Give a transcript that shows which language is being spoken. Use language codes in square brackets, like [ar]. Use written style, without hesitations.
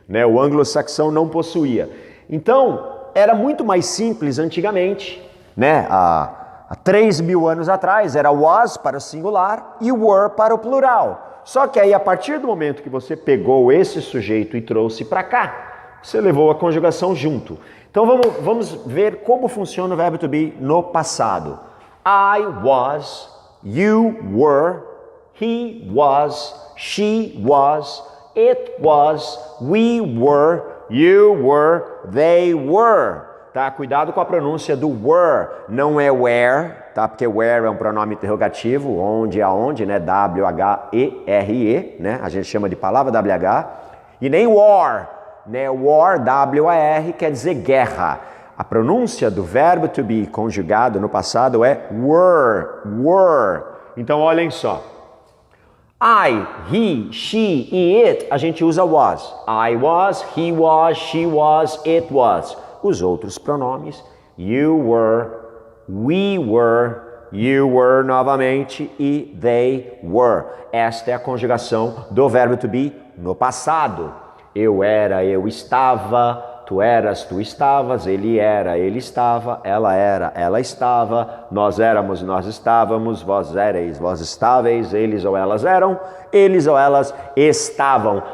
[pt] O anglo-saxão não possuía. Então, era muito mais simples antigamente, há 3.000 anos atrás, era was para o singular e were para o plural. Só que aí, a partir do momento que você pegou esse sujeito e trouxe para cá, você levou a conjugação junto. Então, vamos ver como funciona o verbo to be no passado. [en] I was, you were, he was, she was, it was, we were, you were, they were. [pt] Cuidado com a pronúncia do were, não é where, porque where é um pronome interrogativo, onde, aonde, W-H-E-R-E, a gente chama de palavra W-H, e nem war, war, W-A-R, quer dizer guerra. A pronúncia do verbo to be conjugado no passado é were. Então olhem só. I, he, she e it, a gente usa was. [en] I was, he was, she was, it was. [pt] Os outros pronomes, [en] you were, we were, you were [pt] novamente e [en] they were. [pt] Esta é a conjugação do verbo to be no passado. Eu era, eu estava, tu eras, tu estavas, ele era, ele estava, ela era, ela estava, nós éramos, nós estávamos, vós éreis, vós estáveis, eles ou elas eram, eles ou elas estavam.